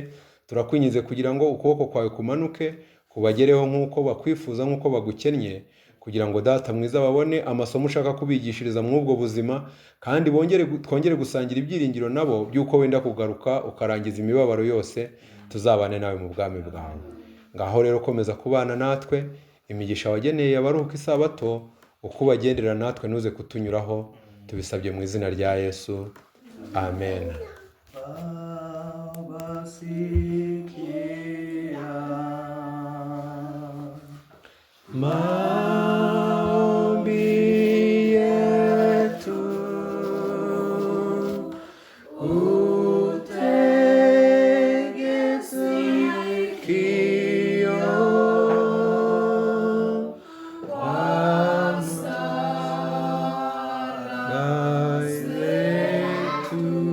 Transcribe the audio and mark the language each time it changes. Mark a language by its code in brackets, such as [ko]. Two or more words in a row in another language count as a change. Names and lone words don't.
[rw] Turakwinginze kugira ngo ukuboko kwawe kumanuke kubagereho nk'uko bakwifuza, nk'uko bagukennye, kugira ngo Data mwiza babone amasomo ushaka kubigishiriza mu ubwo buzima, kandi twongere gusangira ibyiringiro nabo by'uko wenda kugaruka ukarangiza imibabaro yose, tuzabane nawe mu bwami bwawe. Ngaho rero komeza kubana natwe, imigisha wageneye abaruhuka isabato uko bagendera natwe ntuze kutunyuraho, tubisabye mu izina rya Yesu, amen. [sw] Maombi yetu utege sikio, kwa sala zetu.